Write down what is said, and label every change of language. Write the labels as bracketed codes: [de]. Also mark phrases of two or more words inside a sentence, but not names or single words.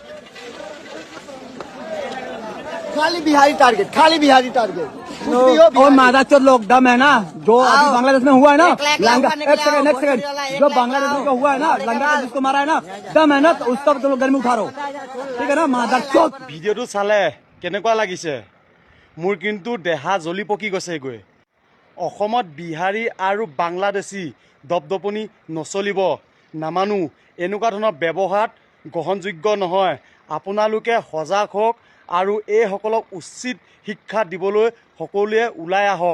[hi] खाली बिहारी टारगेट, खाली बिहारी टारगेट। और मादर चोद लोग दम है ना, जो अभी बांग्लादेश में हुआ है ना, लंगा एक सेकंड जो बांग्लादेश में हुआ है ना, लंगा जिसको मारा है ना, दम है ना, तो उसका तुम लोग गर्मी उठा रहो, ठीक है ना? मादर चोद। [as] ভিডিঅ'টো চালে কেনেকুৱা লাগিছে? মোৰ কিন্তু দেহা জ্বলি পকি গৈছেগৈ। অসমত বিহাৰী আৰু বাংলাদেশী দপদপনি নচলিব, নামানো। এনেকুৱা ধৰণৰ ব্যৱহাৰত গ্ৰহণযোগ্য নহয়। আপোনালোকে সজাগ হওক আৰু এইসকলক উচিত শিক্ষা দিবলৈ সকলোৱে ওলাই আহক।